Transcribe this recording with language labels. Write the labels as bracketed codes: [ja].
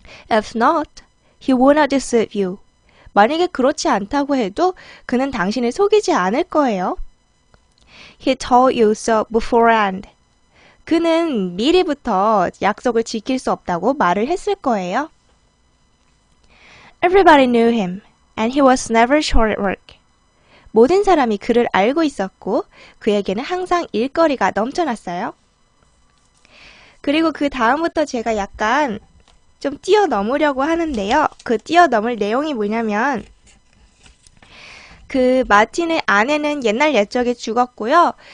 [en] If not, he would not deceive you. [ko] 만약에 그렇지 않다고 해도 그는 당신을 속이지 않을 거예요. [en] He told you so beforehand. [ko] 그는 미리부터 약속을 지킬 수 없다고 말을 했을 거예요. [en] Everybody knew him, and he was never short at work. [ko] 모든 사람이 그를 알고 있었고 그에게는 항상 일거리가 넘쳐났어요. 그리고 그 다음부터 제가 약간 좀 뛰어넘으려고 하는데요. 그 뛰어넘을 내용이 뭐냐면 그 마틴의 아내는 옛날 옛적에 죽었고요.